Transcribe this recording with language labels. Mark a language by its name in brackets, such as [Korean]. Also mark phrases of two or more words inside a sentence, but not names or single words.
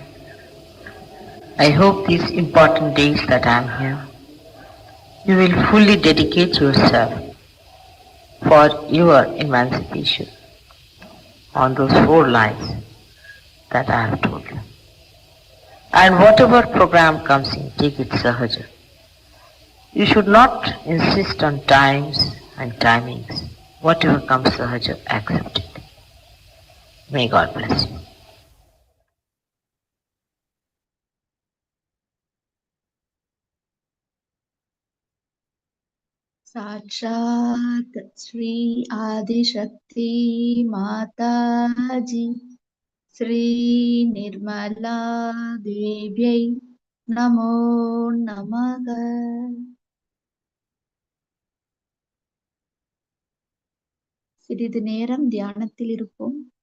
[English] I hope these important days that I am here, you will fully dedicate yourself for your emancipation on those 4 lines that I have told you. And whatever program comes in, take it Sahaja. You should not insist on times and timings. Whatever comes Sahaja, accept it. May God bless you. [Sanskrit] साक्षात् श्री आदिशक्ति माताजी श्री निर्मला देव्यै नमो नमः. [Tamil] சிறிது நேரம் தியானத்தில் இருப்போம்.